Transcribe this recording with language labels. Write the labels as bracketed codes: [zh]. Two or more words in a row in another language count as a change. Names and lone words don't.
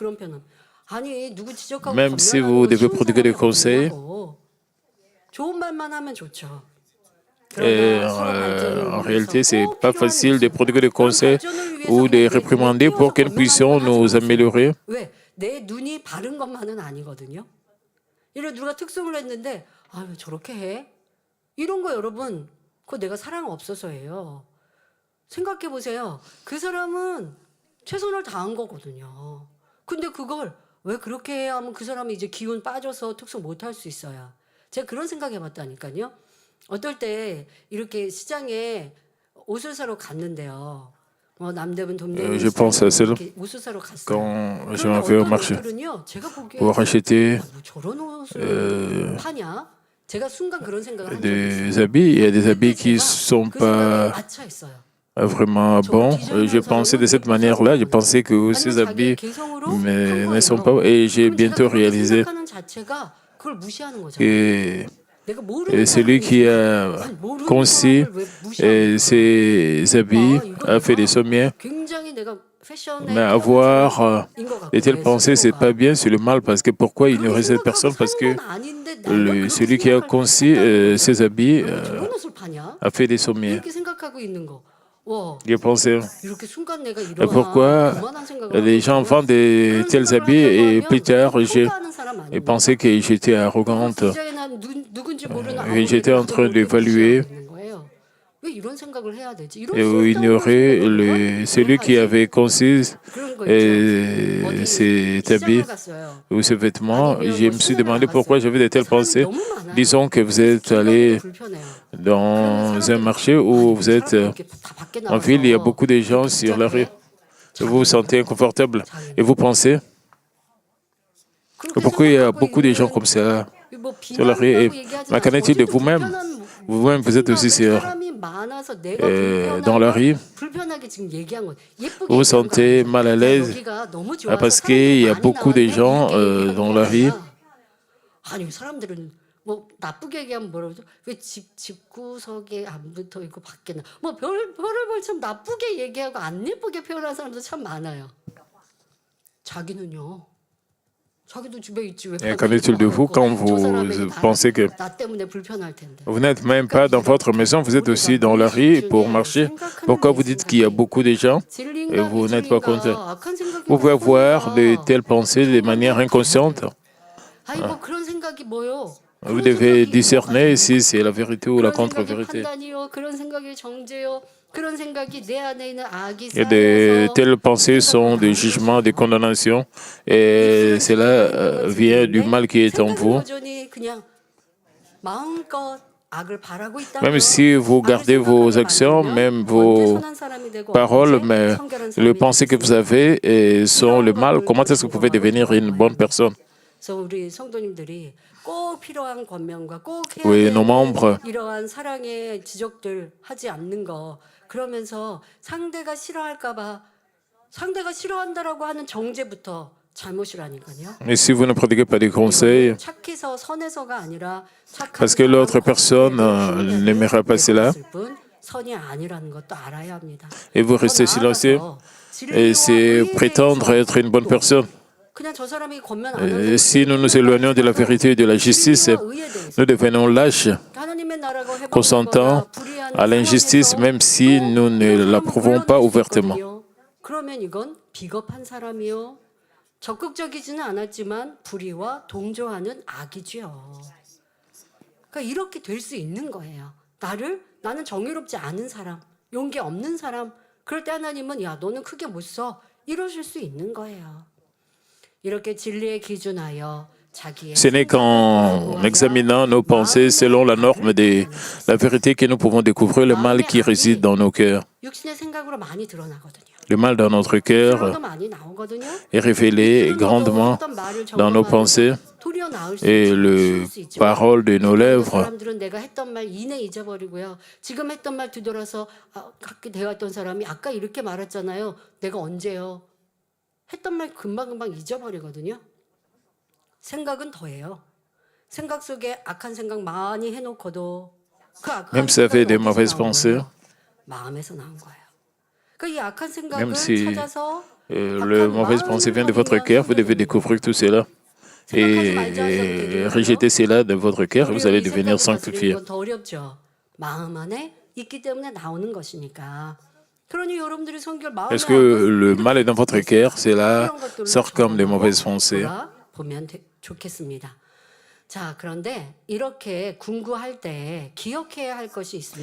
[fr] Même si vous devez prodiguer des conseils, en réalité, ce n'est pas facile de prodiguer des conseils ou de réprimander pour que nous puissions nous améliorer. [ko] 그거 내가 사랑 없어서예요. 생각해 보세요. 그 사람은 최선을 다한 거거든요. 근데 그걸 왜 그렇게 해야 하면 그 사람이 이제 기운 빠져서 특수 못 할 수 있어요. 제가 그런 생각 해봤다니까요. 어떨 때 이렇게 시장에 옷을 사러 갔는데요. 남대문 동대문 [fr] Je pense à cela [ko] 이렇게 옷을 사러 갔어요. [fr] quand je [ko] 그런데 [fr] m'en vais au [ko] 어떤 [fr] marché [ko] 옷들은요, 제가 보기에 [fr] pour acheter [ko] 뭐 저런 옷을 파냐? 제가 순간 그런 생각을 한 적이 [fr] des [ko] 있어요. [fr] habits. Il y a des [ko] 그때 [fr] habits qui [ko] 제가 [fr] sont [ko] 그 생각에 [fr] pas [ko] 아차했어요. [fr] vraiment bons. Je pensais de cette manière-là. Je pensais que ces [ko] 아니면 자기의 [fr] habits [ko] 개성으로 한 [fr] ne sont [ko] 거예요. [fr] pas. Et j'ai [ko] 그럼 제가 [fr] bientôt [ko] 그렇게 [fr] réalisé [ko] 생각하는 자체가 그걸 무시하는 거잖아요. [fr] que [ko] 내가 모르는 [fr] celui qui [ko] 사람이 [fr] a [ko] 아니, 모르는 [fr] conçu [ko] 사람을 왜 무시하는 거야? [fr] ces habits [ko] 이거 [fr] a fait [ko] 내가 [fr] des sommiers. [ko] 굉장히 내가 패션에 [fr] Mais avoir [ko] 인것 같고, [fr] de telles [ko] 내 [fr] pensées, c'est [ko] 스스로가. [fr] pas bien, c'est le mal. Parce que pourquoi ignorer cette personne? Parce que celui qui a conçu ces habits [ko] 저런 옷을 파냐? [fr] a fait des sommiers. [ko] 이렇게 생각하고 있는 거. 와, [fr] Je pensais, [ko] 이렇게 순간 내가 [fr] et pourquoi [ko] 그만한 생각을 [fr] les [ko] 하고 [fr] gens [ko] 있다면 [fr] vendent de [ko] 그런 [fr] tels [ko] 생각을 [fr] habits [ko] 하려고 [fr] et [ko] 하면 [fr] plus tard, j'ai [ko] 평가하는 사람 아닙니까? [fr] pensé que j'étais arrogante. [ko] 디자인한 누군지 모르는 [fr] Et j'étais en train [ko] 아무리 [fr] d'évaluer [ko] 무시하고 있는 거예요. 왜 이런 생각을 해야 되지? 이런 [fr] et [ko] 쓸데없는 [fr] ignorer [ko] 생각을 [fr] celui qui [ko] 왜 하지? [fr] avait conçu [ko] 그런 거 있죠. 어디 [fr] cet [ko] 시장을 [fr] habit [ko] 갔어요. [fr] ou ce vêtement. [ko] 아니면 [fr] Je [ko] 뭐 [fr] me suis [ko] 시내를 [fr] demandé pourquoi [ko] 나갔어요. [fr] j'avais de telles [ko] 사람이 [fr] pensées. [ko] 너무 많아요. [fr] Disons que vous [ko] 그래서 [fr] êtes [ko] 길 가기도 [fr] allé [ko] 불편해요. [fr] dans [ko] 그러면 [fr] un marché [ko] 사람들이, [fr] où [ko] 아니, [fr] vous êtes [ko] 사람들이 이렇게 다 밖에 [fr] en ville, il y a [ko] 나와서 [fr] beaucoup de gens [ko] 이렇게 [fr] sur la rue. [ko] 복잡해? [fr] Vous vous sentez inconfortable et vous pensez [ko] 그렇게 [fr] pourquoi il y a [ko] 생각하고 [fr] beaucoup de gens [ko] 있는 [fr] comme ça [ko] 뭐 [fr] sur la rue. Et [ko] 비난한다고 얘기하지 [fr] qu'en est-il de [ko] 어쨌든 [fr] vous-même? [ko] 불편한 [fr] Vous-même, vous êtes aussi [ko] 생각을 [fr] sur, [ko] 사람이 많아서 내가 [fr] dans la rue. [ko] 불편하게 지금 얘기한 거 예쁘게 [fr] Vous vous [ko] 얘기한 거 [fr] sentez [ko] 아니죠. [fr] mal à [ko] 야, [fr] l'aise [ko] 여기가 너무 좋아서 [fr] parce [ko] 사람들이 [fr] qu'il y a [ko] 많이 [fr] beaucoup de [ko] 나왔네 [fr] gens [ko] 이렇게 얘기하는 [fr] dans [ko] 게 [fr] la rue. [ko] 아니라 아니 사람들은 뭐 나쁘게 얘기하면 뭐라고 그러죠? 왜 집구석에 안 붙어 있고 밖에 뭐 별을 참 나쁘게 얘기하고 안 예쁘게 표현하는 사람도 참 많아요. 자기는요. 자기도 집에 있지 왜 [fr] Et qu'en est-il de vous quand vous pensez que [ko] 나 때문에 불편할 텐데. [fr] vous n'êtes même pas dans votre maison, vous êtes aussi dans la rue pour marcher? Pourquoi vous dites qu'il y a beaucoup de gens et vous n'êtes pas content? Vous pouvez avoir de telles pensées de manière inconsciente. [ko] 아니 뭐 그런 생각이 뭐요? [fr] Vous devez discerner si c'est la vérité ou la [ko] 그런 생각이 [fr] contre-vérité. [ko] 판단이요. 그런 생각이 정죄요. 그런 생각이 내 안에 있는 악이 [fr] Et de [ko] 쌓여서 [fr] telles pensées sont des jugements, des condamnations, et cela vient du mal qui est en vous. [ko] 여전히 그냥 마음껏 악을 바라고 있다면 [fr] Même si vous gardez vos actions, même vos paroles, mais les pensées que vous avez sont le mal, comment est-ce que vous pouvez devenir une bonne personne? [ko] 그래서 우리 성도님들이 꼭 필요한 권면과 꼭 해야 [fr] Oui, [ko] 되는 [fr] nos membres, [ko] 이러한 사랑의 지적들 하지 않는 거 그러면서 상대가 싫어할까봐 상대가 싫어한다라고 하는 정죄부터 잘못이라니까요. [fr] et si vous ne prodiguez pas des conseils, [ko] 착해서 선해서가 아니라 [fr] parce que l'autre personne n'aimera pas cela, [ko] 선이 아니라는 것도 알아야 합니다. [fr] et vous restez silencieux, et c'est prétendre être une bonne personne. [ko] 그냥 저 사람이 권면 안 하는 [fr] Si nous nous éloignons de la vérité et de la justice, nous devenons lâches, [ko] 하나님의 나라가 [fr] consentant à l'injustice, même si nous ne l'approuvons pas ouvertement. [ko] 그러면 이건 비겁한 사람이요. 적극적이지는 않았지만 불의와 동조하는 악이죠. 그러니까 이렇게 될 수 있는 거예요. 나는 정의롭지 않은 사람, 용기 없는 사람. 그럴 때 하나님은 야 너는 크게 못 써. 이러실 수 있는 거예요. 이렇게 진리에 기준하여 자기의 [fr] Ce n'est qu'en examinant nos pensées selon la norme de la vérité que nous pouvons découvrir le mal qui réside dans nos cœurs. [ko] 육신의 생각으로 많이 드러나거든요. [fr] Le mal dans notre cœur [ko] 그런 것도 많이 나오거든요. [fr] est révélé grandement dans nos pensées [ko] 도리어 나올 수 [fr] et [ko] 있죠. [fr] le [ko] 쉬울 수 있죠. [fr] parole de nos lèvres. [ko] 사람들은 내가 했던 말 이내 잊어버리고요. 지금 했던 말 뒤돌아서 갖게 되었던 사람이 아까 이렇게 말했잖아요. 내가 언제요? 했던 말 금방금방 잊어버리거든요. 생각은 더해요. 생각 속에 악한 생각 많이 해놓고도 그 악한 [fr] Même si ça fait des [ko] 생각이 [fr] mauvaises [ko] 어디서 나온 [fr] pensées, [ko] 거예요? 마음에서 나온 거예요. 그러니까 이 악한 생각을 [fr] même si [ko] 찾아서 [fr] le mauvaise pensée vient de votre cœur, vous devez découvrir tout cela et rejeter cela de votre cœur et vous allez devenir sanctifié. [ko] 더 어렵죠. 마음 안에 있기 때문에 나오는 것이니까. 그러니 여러분들이 성결 마음에 [fr] Est-ce que le mal est dans votre cœur? Cela sort comme des mauvaises pensées. [ko] 보면 좋겠습니다. 자, 그런데 이렇게 군구할 때 기억해야 할 것이 있습니다.